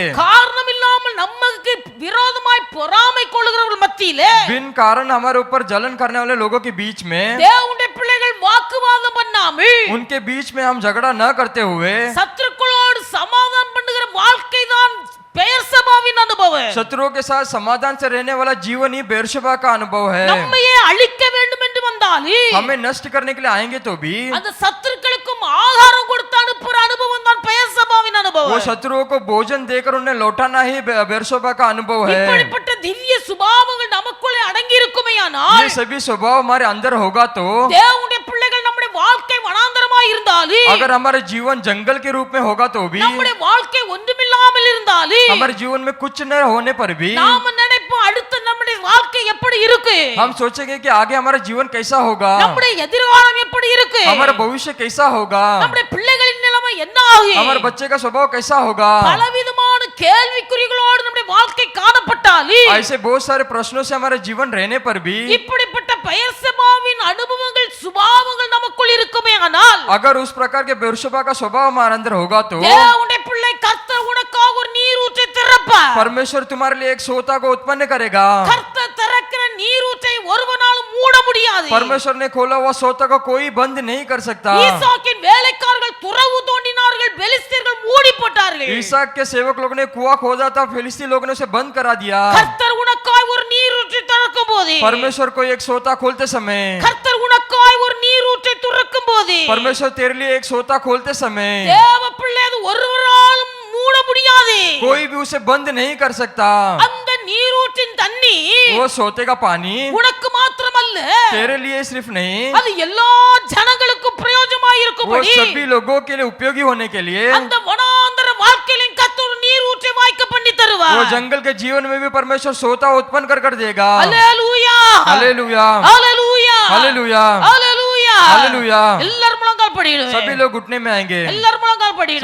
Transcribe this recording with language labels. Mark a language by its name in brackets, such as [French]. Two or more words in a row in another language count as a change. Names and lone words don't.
[Tamil] காரணம் இல்லாமல் நமக்கு விரோதமாய் பொறாமை கொள்ளுகிறவர்கள் மத்தியிலே [Hindi] बिन कारण हमारे ऊपर जलन करने वाले लोगों के बीच में [Tamil] தேவனுடைய பிள்ளைகள் வாக்குவாதம் பண்ணாமல் [Hindi] उनके बीच में हम झगड़ा न करते हुए [Tamil] சத்துருக்களோடு சமாதானம் பண்ணுகிற வாழ்க்கை தான் பெயர்சபாவின் அனுபவம். [Hindi] शत्रुओं के साथ समाधान से रहने वाला जीवन ही बेरशबा का अनुभव है। [Tamil] நம்மையே அழிக்க வேண்டும் என்று வந்தாலும் [Hindi] हमें नष्ट करने के लिए आएंगे तो भी [Tamil] அந்த சத்துருக்களுக்கும் ஆகாரம் கொடுத்து அனுப்புற அனுபவம் தான் பெயர்சபாவின் [Hindi] वो [Tamil] அனுபவம். [Hindi] शत्रुओं को भोजन देकर उन्हें लौटाना ही बेरशबा का अनुभव है। [Tamil] இப்படிப்பட்ட திவ்ய சுபாவங்கள் நமக்குள்ளே அடங்கி இருக்குமேயானால் [Hindi] ये सभी स्वभाव हमारे अंदर होगा तो [Tamil] தேவனுடைய பிள்ளைகள் நம்முடைய வாழ்க்கை வனாந்தரமாய் இருந்தாலும் [Hindi] अगर हमारे जीवन जंगल के रूप में होगा तो भी [Tamil] நம்முடைய வாழ்க்கை ஒன்றுமில்லாமல் இருந்தாலும் [Hindi] हमारे जीवन में कुछ न होने पर भी [Tamil] நாம நினைப்போம் அடுத்து நம்முடைய வாழ்க்கை எப்படி இருக்கு, [Hindi] हम सोचेंगे कि आगे हमारा जीवन कैसा होगा, [Tamil] நம்முடைய எதிர்காலம் எப்படி இருக்கு, [Hindi] हमारा भविष्य कैसा होगा, [Tamil] நம்முடைய பிள்ளைகளின் நிலைமை என்ன ஆகும், [Hindi] हमारे बच्चे का स्वभाव कैसा होगा। [Tamil] பலவிதமான கேள்விக்குறிகளோடு நம்முடைய வாழ்க்கை காணப்பட்டாலும் [Hindi] ऐसे बहुत सारे प्रश्नों से हमारा जीवन रहने पर भी [Tamil] இப்படிப்பட்ட பெயர்சபாவின் அனுபவங்கள் சுபாவங்கள் நமக்குள் இருக்குமே ஆனால் [Hindi] अगर उस प्रकार के बेरशबा का स्वभाव हमारे अंदर होगा तो [Tamil] தேவனுடைய பிள்ளை கர்த்தர் உனக்காக ஒரு நீரூற்றை திறப்பார். [Hindi] परमेश्वर तुम्हारे लिए एक सोता को उत्पन्न करेगा। [Tamil] கர்த்தர் திறக்கிற நீரூற்றை ஒருவனாலும் மூட முடியாது. [Hindi] परमेश्वर ने खोला हुआ सोता को कोई बंद नहीं कर सकता। [Tamil] ஈசாக்கின் வேலைக்காரர்கள் துறவு தோண்டினார்கள், பெலிஸ்தர்கள் மூடி போட்டார்கள். [Hindi] ईसाक के सेवक लोग ने कुआं खोदा था, फिलिस्ती लोगों ने उसे बंद करा दिया। [Tamil] கர்த்தர் உனக்காய் ஒரு நீரூற்றை திறக்கும் போது, [Hindi] परमेश्वर को एक सोता खोलते समय, [Tamil] கர்த்தர் உனக்காய் ஒரு நீரூற்றை திறக்கும் போது, [Hindi] परमेश्वर तेरे लिए एक सोता खोलते समय [Tamil] தேவ பிள்ளை அது ஒருவராலும் மூட முடியாது. [Hindi] कोई भी उसे बंद नहीं कर सकता। [Tamil] அந்த நீரூற்றின் தண்ணி [Hindi] वो सोते का पानी [Tamil] உனக்கு மாத்திரமல்ல, [Hindi] तेरे लिए सिर्फ नहीं, [Tamil] அது எல்லா ஜனங்களுக்கும் பிரயோஜனமாய் [Hindi] वो [Tamil] இருக்கும்படி [Hindi] सभी लोगों के लिए उपयोगी होने के लिए [Tamil] அந்த வனாந்தர வாழ்க்கையிலும் கர்த்தர் நீரூற்றை வாய்க்க பண்ணி [Hindi] वो [Tamil] தருவார். [Hindi] जंगल के जीवन में भी परमेश्वर सोता उत्पन्न कर देगा। [Tamil] அல்லேலூயா, [Hindi] हालेलुया, [Tamil] அல்லேலூயா, [Hindi] हालेलुया, [Tamil] அல்லேலூயா. [Hindi] हालेलुया। [Tamil] எல்லாரும் முழங்கால் படியிடுங்க. [Hindi] सभी लोग घुटने में आएंगे, [Tamil] எல்லாரும் முழங்கால் படியிடுங்க.